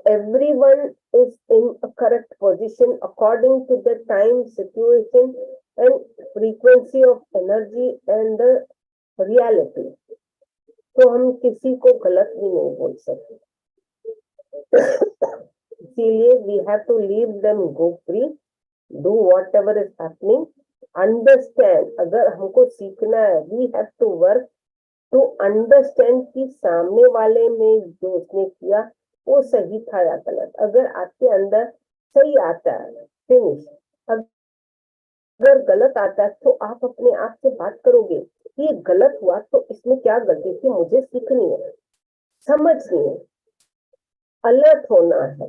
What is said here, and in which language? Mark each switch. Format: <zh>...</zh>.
<en>everyone is in a correct position according to the time, situation and frequency of energy and the reality.</en> <hi>तो हम किसी को गलत भी नहीं बोल सकते. इसीलिए</hi> <en>we have to leave them go free, do whatever is happening, understand.</en> <hi>अगर हमको सीखना है,</hi> <en>we have to work to understand</en> <hi>कि सामने वाले में जो उसने किया वो सही था या गलत. अगर आपके अंदर सही आता है, फिनिश. अगर गलत आता है तो आप अपने आप से बात करोगे कि ये गलत हुआ तो इसमें क्या गलती थी, मुझे सीखनी है, समझनी है, अलर्ट होना है.</hi>